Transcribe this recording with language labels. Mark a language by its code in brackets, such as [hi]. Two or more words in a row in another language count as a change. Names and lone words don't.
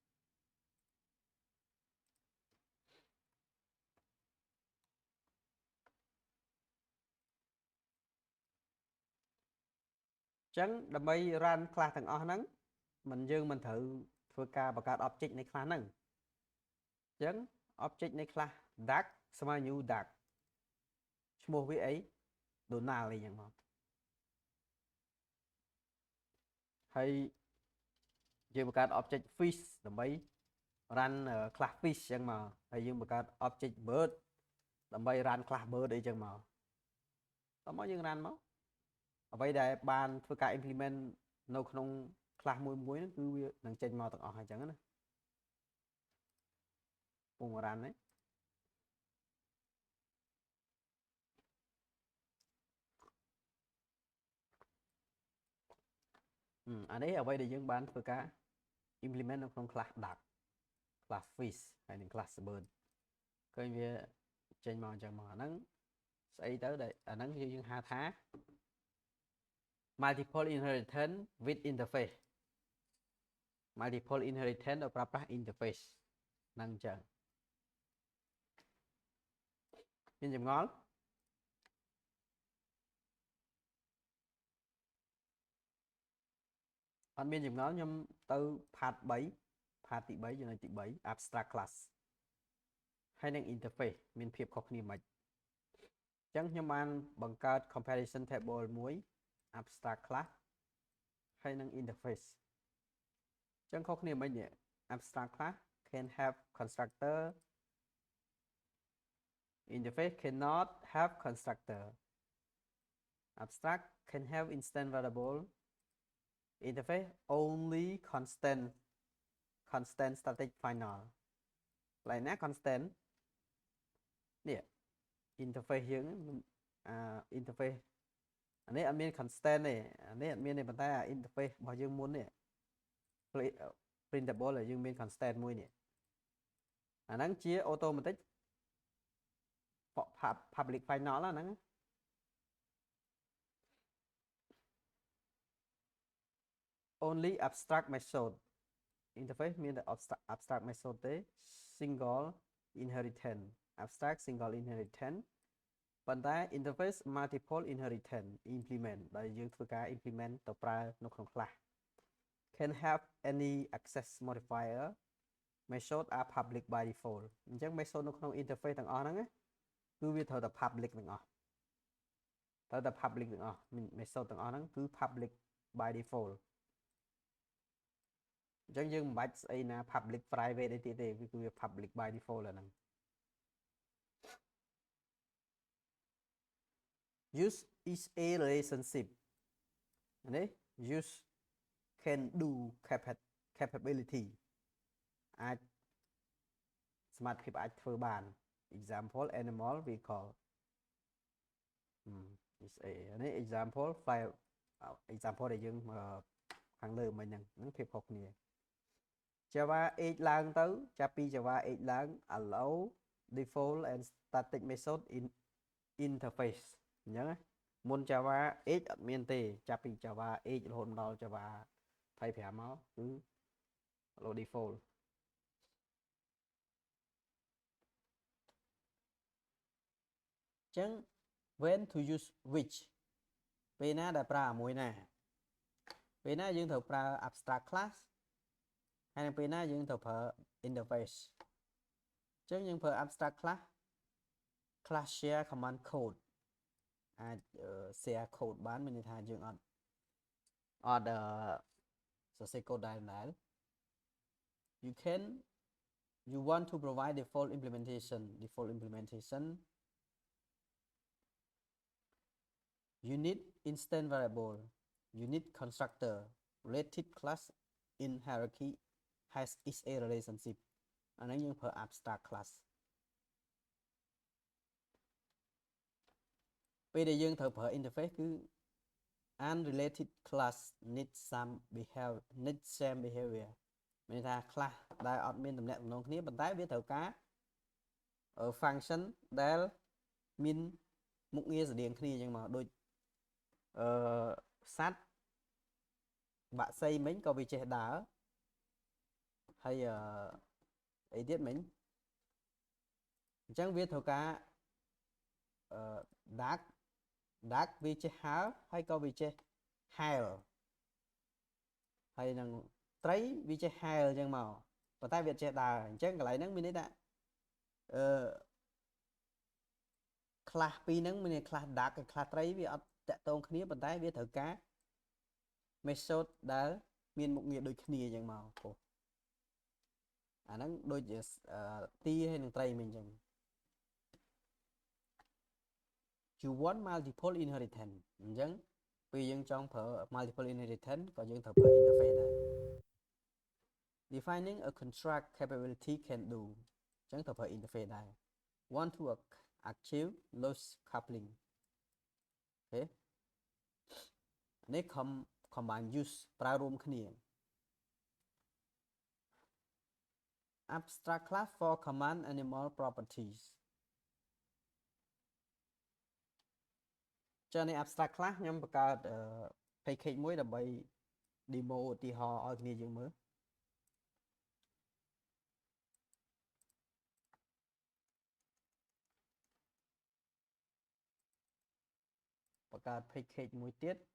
[km] អញ្ចឹងដើម្បី [en] run class [km] ទាំងអស់ហ្នឹងយើងមិនត្រូវធ្វើការបង្កើត object នៃ class ហ្នឹងអញ្ចឹង object នៃ [en] class duck [km] ស្មើ [en] new duck [km] ឈ្មោះវាអី Donald អីចឹងមក ហើយយើងបង្កើត [en] object fish [km] ដើម្បី [en] run class fish [km] ចឹងមកហើយយើងបង្កើត [en] object bird [km] ដើម្បី [en] run class bird [km] អីចឹងមកតោះមកយើង run មកអ្វីដែលបានធ្វើការ implement នៅក្នុង class មួយហ្នឹងគឺវានឹងចេញមកទាំងអស់ហើយចឹងណា ពង run ហ្នឹងអានេះអ្វីដែលយើងបានធ្វើការ implement នៅក្នុង [en] class duck class fish [km] ហើយនិង [en] class bird [km] ឃើញវាចេញមកអញ្ចឹងមកអាហ្នឹងស្អីទៅដែលអាហ្នឹងយើងហៅថា [en] multiple inheritance with interface multiple inheritance [km] ដោយប្រើប្រាស់ interface ហ្នឹងអញ្ចឹង មានចម្ងល់អត់មានចម្ងល់ខ្ញុំទៅ [en] part 3 part [km] ទី3ចំណុចទី3 [en] abstract class [km] ហើយនឹង interface មានភាពខុសគ្នាមិនចឹងខ្ញុំបានបង្កើត [en] comparison table [km] មួយ [en] abstract class [km] ហើយនឹង interface ចឹងខុសគ្នាមិនទេ [en] abstract class can have constructor interface cannot have constructor abstract can have instant variable interface only constant static final [km] កន្លែងណា constant នេះ interface យើងinterface អានេះអត់មាន constant ទេអានេះអត់មានទេប៉ុន្តែ interface របស់យើងមុននេះ printable យើងមាន constant មួយនេះអាហ្នឹងជា [en] automatic public final [km] ហ្នឹង [en] only abstract method interface មានតែ abstract method ទេ single inheritance abstract single inheritance ប៉ុន្តែ interface multiple inheritance implement [km] ដែលយើងធ្វើការ implement ទៅប្រើនៅក្នុង [en] class can have any access modifier method are public by default [km] អញ្ចឹង method នៅក្នុង interface ទាំងអស់ហ្នឹងគឺវាត្រូវតែ public ទាំងអស់ត្រូវតែ public ទាំងអស់ method ទាំងអស់ហ្នឹងគឺ [en] public by default [km] អញ្ចឹងយើងមិនបាច់ស្អីណា [en] public private [km] អីទៀតទេគឺវា [en] public by default [km] ហ្នឹង [en] use is a relationship [km] នេះ [en] use can do capability [km] អាចសមត្ថភាពអាចធ្វើបាន [en] example animal vehicle is a [km] នេះ [en] example file example [km] ដែលយើងខាងលើមិញហ្នឹងភាពខុសគ្នា Java 8 ឡើងទៅចាប់ពី Java 8 ឡើង [en] allow default and static method in interface [km] អញ្ចឹងមុន Java 8 អត់មានទេចាប់ពី Java 8 រហូតដល់ Java 25មកគឺ [en] allow default [km] អញ្ចឹង [en] when to use which [km] ពេលណាដែលប្រើមួយណាពេល ណាយើងត្រូវប្រើ [en] abstract class [km] ហើយនៅពេលណាយើងត្រូវប្រើ interface អញ្ចឹងយើងប្រើ [en] abstract class share command code [km] អាច [en] share code [km] បានមានន័យថាយើងអត់សរសេរ code ដែរ [en] you want to provide default implementation you need instant variable you need constructor related class in hierarchy has is a relationship [km] អាហ្នឹងយើងប្រើ [en] abstract class [km] ពេលដែលយើងត្រូវប្រើ interface គឺ [en] unrelated class need same behavior [km] មានន័ យថា class ដែលអត់មានតំណែងតំណងគ្នាប៉ុន្តែវាត្រូវការ function ដែលមានមុខងារស្រដៀងគ្នាអញ្ចឹងមកដូចសត្វបាក់សីមិញក៏វាចេះដើរហើយអីទៀតមិញអញ្ចឹងវាត្រូវការ duck វាចេះហើរហើយក៏វាចេះហែលហើយនឹងត្រីវាចេះហែលអញ្ចឹងមកប៉ុន្តែវាចេះដើរអញ្ចឹងកន្លែងហ្នឹងមានន័យថា class ពីរហ្នឹងមាន [en] class duck [km] និង class ត្រីវាអត់តាក់ទងគ្នាប៉ុន្តែវាត្រូវការ method ដែលមានមុខងារដូចគ្នាអញ្ចឹងមកពោះអាហ្នឹងដូចទីហើយនឹងត្រីមិញអញ្ចឹង [en] you want multiple inheritance [km] អញ្ចឹងពេលយើងចង់ប្រើ [en] multiple inheritance [km] ក៏យើងត្រូវប្រើ interface ដែរ [en] defining a contract capability can do [km] អញ្ចឹងត្រូវប្រើ interface ដែរ [en] want to achieve loss coupling [km] អូខេនេះ [en] combine use [km] ប្រើរួមគ្នា [en] abstract class for command animal properties [km] ចា៎នេះ [en] abstract class [km] ខ្ញុំបង្កើត package មួយដើម្បី demo ឧទាហរណ៍ឲ្យគ្នាយើងមើលបង្កើត package មួយទៀត